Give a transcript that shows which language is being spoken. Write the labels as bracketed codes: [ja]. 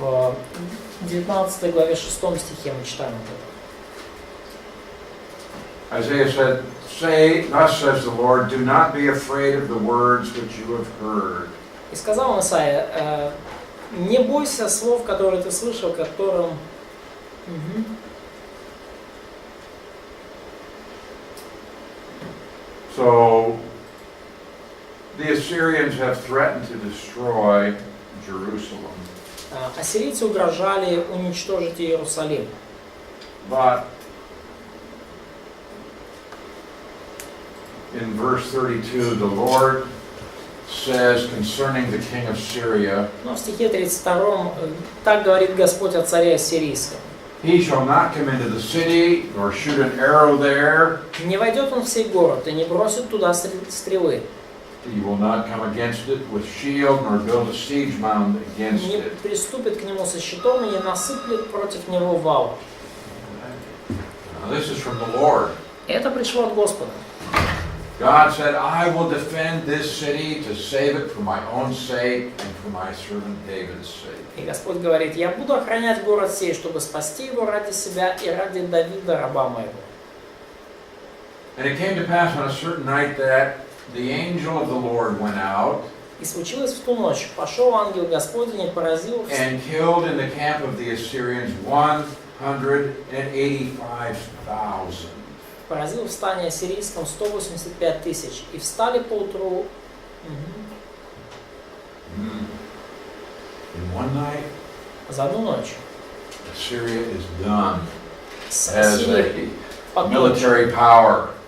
[ru] В 19 главе 6 стихе мы читаем это. [en] Isaiah said, "Say, thus says the Lord, do not be afraid of the words which you have heard." [ru] И сказал он Исаия, не бойся слов, которые ты слышал, которым... [en] So the Assyrians have threatened to destroy Jerusalem. [ru] Ассирийцы угрожали уничтожить Иерусалим. [en] But in verse 32, the Lord says concerning the king of Syria, [ru] Но в стихе 32 так говорит Господь о царе ассирийском. [en] he shall not come into the city, nor shoot an arrow there. [ru] Не войдет он в сей город и не бросит туда стрелы. [en] He will not come against it with shield, nor build a siege mound against [ru] Не [en] it. [ru] приступит к нему со щитом и не насыплет против него вал. [en] Now, this is from the Lord. [ru] Это пришло от Господа. [en] God said, I will defend this city to save it for my own sake and for my servant David's sake. [ru] И Господь говорит, я буду охранять город сей, чтобы спасти его ради себя и ради Давида, раба моего. [en] And it came to pass on a certain night that the angel of the Lord went out [ru] И случилось в ту ночь, пошел ангел Господень и поразил [en] and killed in the camp of the Assyrians 185,000. [ru] в стане ассирийском 185 тысяч. И встали поутру. [en] In one night, [ru] За одну ночь. [en] Assyria is done [ru] С [en] as [ru] Ассирией [en] a military power.